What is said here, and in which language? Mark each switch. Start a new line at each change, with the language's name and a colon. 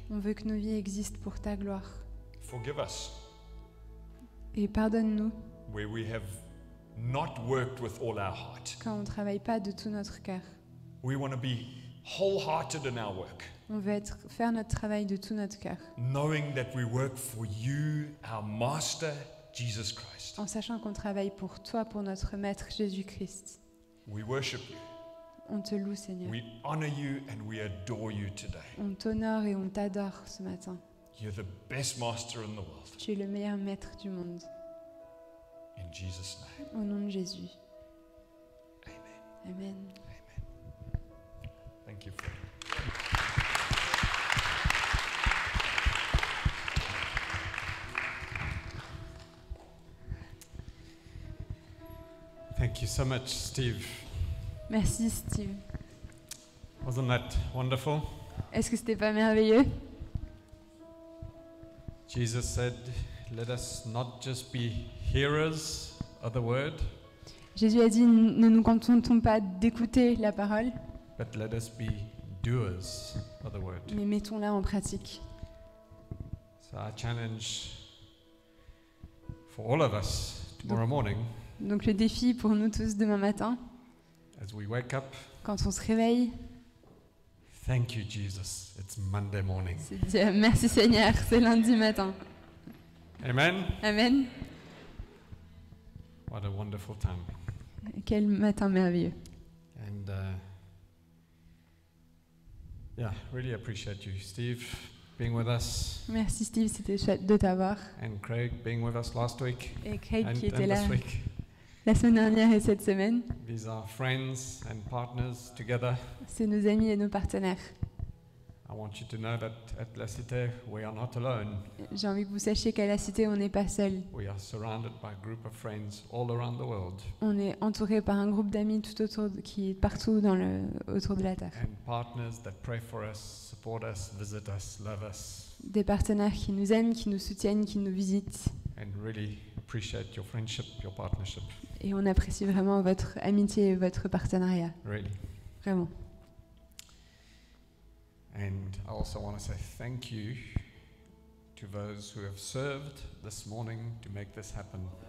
French: On veut que nos vies existent pour ta gloire.
English: Forgive us
French: Et pardonne-nous
English: where we have not worked with all our heart.
French: quand on ne travaille pas de tout notre cœur.
English: We want to be wholehearted in our work,
French: On veut faire notre travail de tout notre cœur,
English: knowing that we work for you, our Master, Jesus Christ.
French: en sachant qu'on travaille pour toi, pour notre Maître Jésus-Christ.
English: We worship you.
French: On te loue, Seigneur.
English: We honor you and we adore you today.
French: On t'honore et on t'adore ce matin.
English: You're the best master in the world.
French: Tu es le meilleur Maître du monde.
English: In Jesus' name,
French: Au nom de Jésus.
English: amen.
French: Amen.
English: Thank you, Fred. Thank you so much, Steve.
French: Merci, Steve.
English: Wasn't that wonderful?
French: Est-ce que c'était pas merveilleux?
English: Jesus said, let us not just be hearers of the word,
French: Jésus a dit, ne nous contentons pas d'écouter la parole,
English: but let us be doers of the word.
French: mais mettons-la en pratique.
English: So our challenge for all of us tomorrow morning,
French: Donc le défi pour nous tous demain matin,
English: as we wake up,
French: quand on se réveille,
English: thank you, Jesus. It's Monday morning.
French: c'est de dire merci Seigneur, c'est lundi matin.
English: Amen.
French: Amen.
English: What a wonderful time.
French: Quel matin merveilleux.
English: And yeah, really appreciate you, Steve, being with us,
French: Merci Steve, c'était chouette de t'avoir.
English: and Craig being with us last week
French: Et Craig
English: and
French: qui était
English: this
French: là
English: week.
French: la semaine dernière et cette semaine.
English: These are friends and partners together.
French: C'est nos amis et nos partenaires.
English: I want you to know that at La Cité, we are not alone.
French: J'ai envie que vous sachiez qu'à la Cité, on n'est pas seul.
English: We are surrounded by a group of friends all around the world
French: On est entouré par un groupe d'amis tout autour qui est partout autour de la Terre.
English: and partners that pray for us, support us, visit us, love us,
French: Des partenaires qui nous aiment, qui nous soutiennent, qui nous visitent.
English: and really appreciate your friendship, your partnership.
French: Et on apprécie vraiment votre amitié et votre partenariat.
English: Really.
French: Vraiment.
English: And I also want to say thank you to those who have served this morning to make this happen.